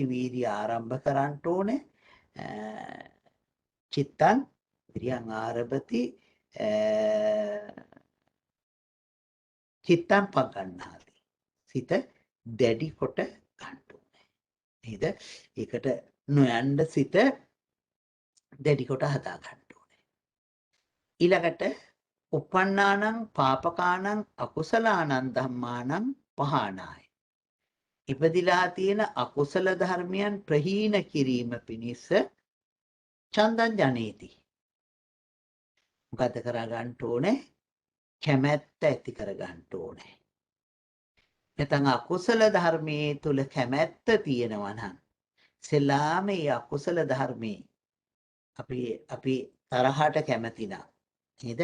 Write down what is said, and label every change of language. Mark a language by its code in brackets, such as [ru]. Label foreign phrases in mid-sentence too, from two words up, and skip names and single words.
[si] වීර්ය ආරම්භ කරන්න ඕන. [pi] චිත්තං විරියං ආරභති චිත්තං පග්ගණ්හාති. [si] සිත දැඩි කොට ගන්න ඕනේ. නේද? ඒකට නොයන්න සිත දැඩි කොට හදා ගන්න ඕනේ. [pi] ඊළඟට උපන්නානං පාපකානං අකුසලානං ධම්මානං පහානාය. [si] ඉපදිලා තියෙන අකුසල ධර්මයන් ප්‍රහීන කිරීම පිණිස [pi] චන්දං ජනේති. [si] මොකද කර ගන්න ඕනේ? කැමැත්ත ඇති කර ගන්න ඕනේ. නැත්නම් අකුසල ධර්මයේ තුල කැමැත්ත තියෙනවා නම් සෙලාම මේ අකුසල ධර්මයේ අපි තරහට කැමති නා නේද?